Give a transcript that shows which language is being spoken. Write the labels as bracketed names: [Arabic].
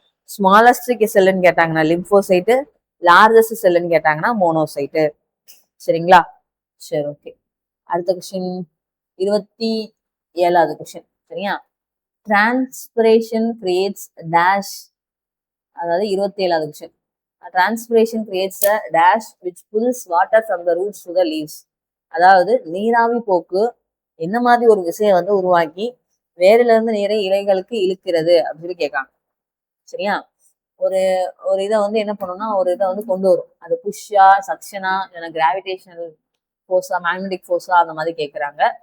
[Tamil] Smallest செல்லுன்னு கேட்டாங்கன்னா lymphocyte, largest செல்லுன்னு கேட்டாங்கன்னா monocyte. சரிங்களா, சரி, ஓகே. அடுத்த கொஸ்டின் 27வது கொஸ்டின். சரியா, [English] transpiration creates dash, [Tamil] அதாவது 27வது question. [English] Transpiration creates a dash which pulls water from the roots to the leaves. [Tamil] அதாவது நீராவி போக்கு என்ன மாதிரி ஒரு விஷயம் வந்து உருவாக்கி வேரில இருந்து நீரை இலைகளுக்கு இழுக்கிறது அப்படின்னு சொல்லி கேட்காங்க. சரியா, ஒரு ஒரு இதை வந்து என்ன பண்ணணும்னா ஒரு இதை வந்து கொண்டு வரும். அது புஷ்ஷா, சக்ஷனா, இல்லைன்னா கிராவிடேஷனல் ஃபோர்ஸா, மேக்னெட்டிக் ஃபோர்ஸா, அந்த மாதிரி கேட்கறாங்க.